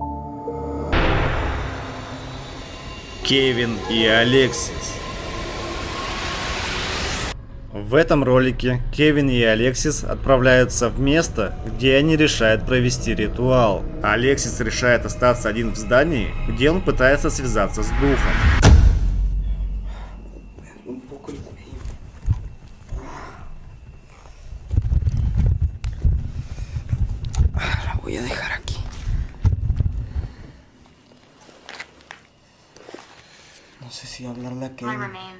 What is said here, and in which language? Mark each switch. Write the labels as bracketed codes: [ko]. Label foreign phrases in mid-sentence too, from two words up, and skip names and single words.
[ru] Кевин и Алексис. В этом ролике Кевин и Алексис отправляются в место, где они решают провести ритуал. Алексис решает остаться один в здании, где он пытается связаться с духом. [es] Voy a dejar aquí. No sé si hablarle a Kevin.